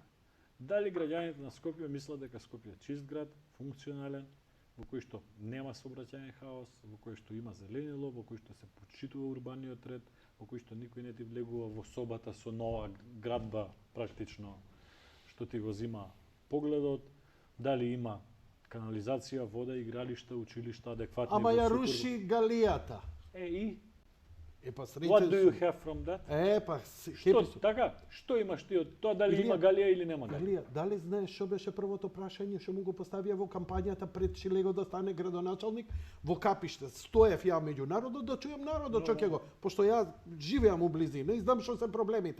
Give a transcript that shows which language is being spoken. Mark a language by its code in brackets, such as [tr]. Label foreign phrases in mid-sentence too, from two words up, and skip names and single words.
[mk] Дали граѓаните на Скопје мислат дека Скопје е чист град, функционален, во кој што нема сообраќајен хаос, во кој што има зеленило, во кој што се почитува урбаниот ред, во кој што никој не ти влегува во собата со нова градба практично што ти го зима погледот, дали има канализација, вода, игралишта, училишта, адекватни. Ама ја руши галијата. И Па [en] what do you have from that? [mk] Што, така, што имаш ти од тоа, дали има галија или нема галија? Дали знаеш што беше првото прашање што му го поставија во кампањата пред Шилего да стане градоначалник? Во Капиште стоев ја меѓу народот да чујам народот, што ќе го, пошто ја живеам у близина и знам што се проблемите.